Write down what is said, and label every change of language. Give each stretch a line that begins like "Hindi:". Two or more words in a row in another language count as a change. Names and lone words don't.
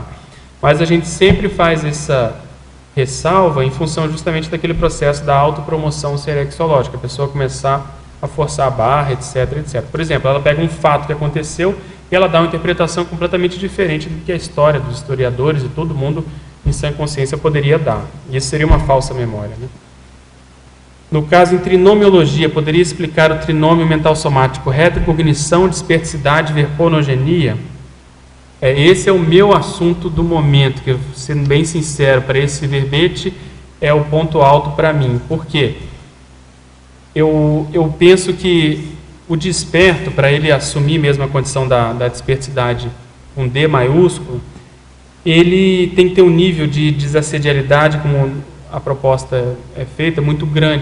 Portuguese: Mas a gente sempre faz essa ressalva em função justamente daquele processo da autopromoção serexológica, a pessoa começar a forçar a barra, etc, etc. Por exemplo, ela pega um fato que aconteceu e ela dá uma interpretação completamente diferente do que a história dos historiadores e todo mundo em sã consciência poderia dar. E isso seria uma falsa memória, né? No caso, em trinomiologia, poderia explicar o trinômio mental somático, retrocognição, dispersidade, verponogenia? Esse é o meu assunto do momento, que, sendo bem sincero, para esse verbete é o ponto alto para mim. Por quê? Eu penso que o desperto, para ele assumir mesmo a condição da dispersidade com D maiúsculo, ele tem que ter um nível de desassedialidade, como a proposta é feita, muito grande.